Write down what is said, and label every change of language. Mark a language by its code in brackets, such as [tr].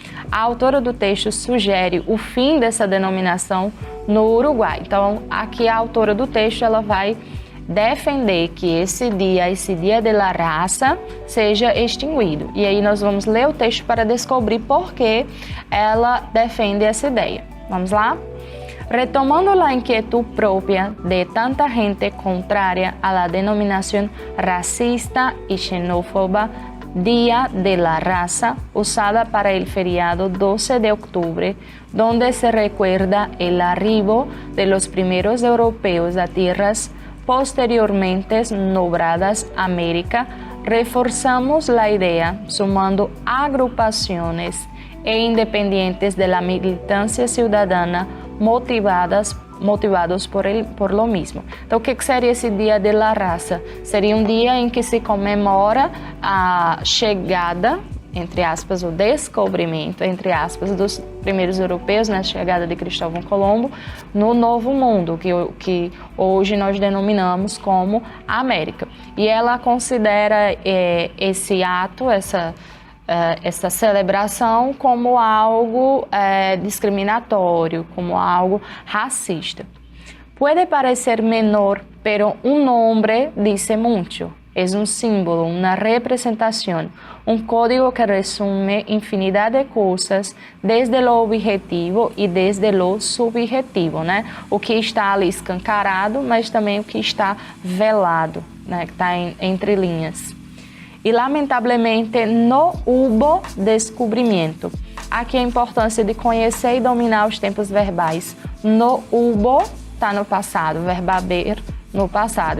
[pt] A autora do texto sugere o fim dessa denominação no Uruguai. Então, aqui a autora do texto ela vai defender que esse dia de la raça seja extinguido. E aí nós vamos ler o texto para descobrir por que ela defende essa ideia. Vamos lá? [es] Retomando la inquietud propia de tanta gente contraria a la denominación racista y xenófoba Día de la Raza, usada para el feriado 12 de octubre, donde se recuerda el arribo de los primeros europeos a tierras posteriormente nombradas América, reforzamos la idea sumando agrupaciones e independientes de la militancia ciudadana motivados por lo mismo. [pt] Então, o que seria esse Dia de la Raça? Seria um dia em que se comemora a chegada, entre aspas, o descobrimento, entre aspas, dos primeiros europeus, né, a chegada de Cristóvão Colombo no Novo Mundo, que hoje nós denominamos como América. E ela considera esse ato, essa celebração como algo discriminatório, como algo racista. [es] Puede parecer menor, pero un nombre dice mucho. Es un símbolo, una representación, un código que resume infinidad de coisas, desde lo objetivo e desde lo subjetivo, né? [pt] O que está ali escancarado, mas também o que está velado, né? Que está entre linhas. E, lamentavelmente, [es] no hubo [pt] descobrimento. Aqui a importância de conhecer e dominar os tempos verbais. No hubo está no passado, o verbo haber no passado.